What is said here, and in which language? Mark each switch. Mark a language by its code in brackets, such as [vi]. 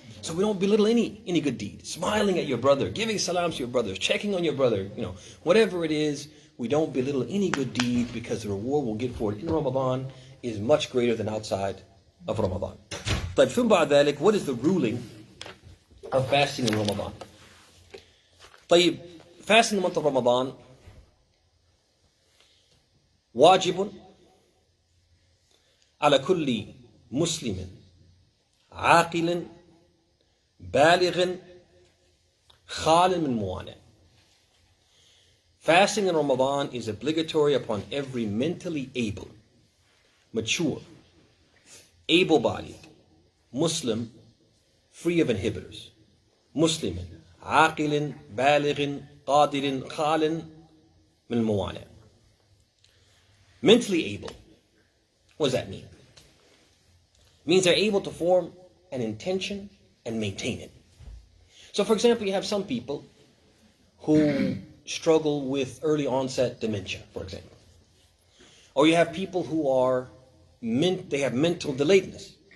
[en] So we don't belittle any good deed. Smiling at your brother, giving salams to your brothers, checking on your brother, whatever it is, we don't belittle any good deed because the reward we'll get for it in Ramadan is much greater than outside of Ramadan. But [ar] ثم بعد ذلك, [en] what is the ruling of fasting in Ramadan? [ar] طيب, [en] fasting in the month of Ramadan, [ar] واجب على كل مسلم عاقل بالغ خال من موانع. [en] Fasting in Ramadan is obligatory upon every mentally able, mature, able-bodied Muslim, free of inhibitors. [ar] Muslim, عاقل بالغ قادر خال من الموانع. [en] Mentally able. What does that mean? It means they're able to form an intention and maintain it. So for example, you have some people who struggle with early onset dementia, for example. Or you have people who they have mental delayedness.